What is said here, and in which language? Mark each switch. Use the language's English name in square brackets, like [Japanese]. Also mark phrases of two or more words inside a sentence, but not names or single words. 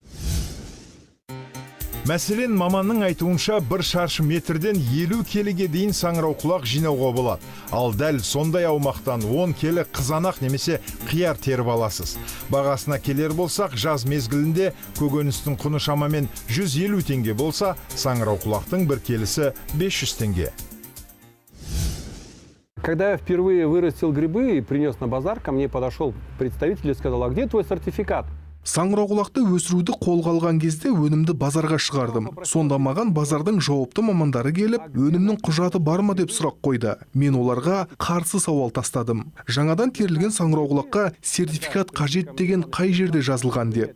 [Kazakh] Мәселен, маманның айтуынша 1 шаршы метрден 50 келіге дейін саңырауқұлақ жинауға болады. Ал дәл сондай аумақтан 10 келі қызанақ немесе қияр теріп аласыз. Бағасына келер болсақ, жаз мезгілінде көкөністің құны шамамен 150 теңге болса, саңырауқұлақтың бір келісі 500 теңге. [Russian] Когда я впервые вырастил грибы и принес на базар, ко мне подошел представитель и сказал: а где твой сертификат? [Kazakh] Саңырауқұлақты өсіруді қолға алған кезде өнімді базарға шығардым. Сонда маған базардың жауапты мамандары келіп, өнімнің құжаты бар ма деп сұрақ қойды. Мен оларға қарсы сауал тастадым. Жаңадан терілген саңырауқұлаққа сертификат қажет деген қай жерде жазылған деп.